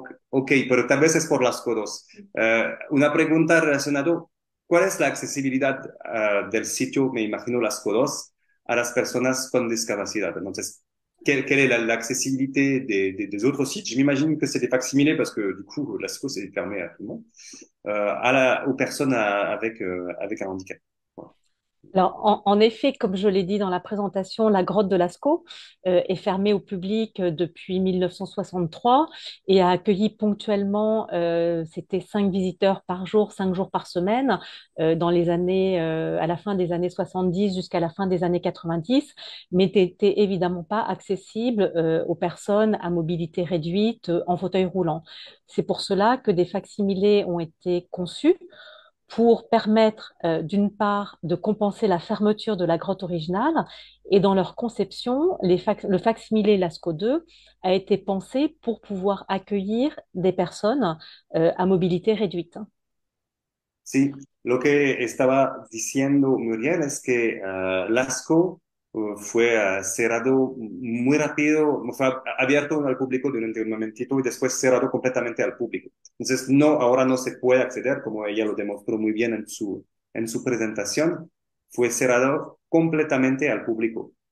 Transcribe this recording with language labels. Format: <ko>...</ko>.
<es>Ok, pero tal vez es por las codos. Una pregunta relacionada, ¿cuál es la accesibilidad del sitio, me imagino las codos, a las personas con discapacidad? Entonces,</es> <fr>quelle est l'accessibilité des autres sites? Je m'imagine que c'est des facsimilés parce que du coup, Lascaux c'est fermé à tout le monde, aux personnes avec un handicap. Alors, en effet, comme je l'ai dit dans la présentation, la grotte de Lascaux est fermée au public depuis 1963 et a accueilli ponctuellement, c'était 5 visiteurs par jour, 5 jours par semaine, dans les années, à la fin des années 70 jusqu'à la fin des années 90, mais n'était évidemment pas accessible aux personnes à mobilité réduite en fauteuil roulant. C'est pour cela que des facsimilés ont été conçus pour permettre d'une part de compenser la fermeture de la grotte originale et dans leur conception, le facsimilé Lascaux 2 a été pensé pour pouvoir accueillir des personnes à mobilité réduite.</fr> <es>Sí, lo que estaba diciendo Muriel es que Lascaux fue cerrado muy rápido, fue abierto al público durante un momentito y después cerrado completamente al público. Entonces, no, ahora no se puede acceder, como ella lo demostró muy bien en su presentación, fue cerrado completamente al público.</es>